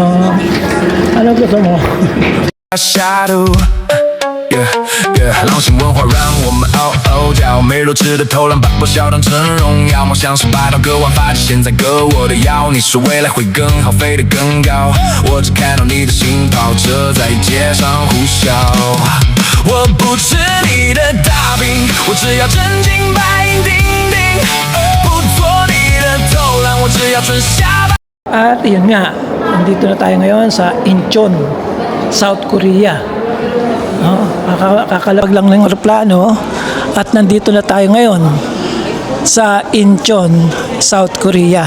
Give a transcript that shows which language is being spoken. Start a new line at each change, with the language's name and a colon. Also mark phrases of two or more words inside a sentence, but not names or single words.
Filipino: Ano gusto mo? Shadow，
Chinese: 狼性文化让我们叫，没肉吃的偷懒，把不笑当成荣耀。梦想是拔到割腕发际，现在割我的腰。你说未来会更好，飞得更高，我只看到你的心跑车在街上呼啸。我不吃你的大饼，我只要真金白银钉钉，不做你的偷懒，我只要纯下班。
Filipino: At yun nga, nandito na tayo ngayon sa Incheon, South Korea. No, kakalawag lang ng aeroplano at nandito na tayo ngayon sa Incheon, South Korea.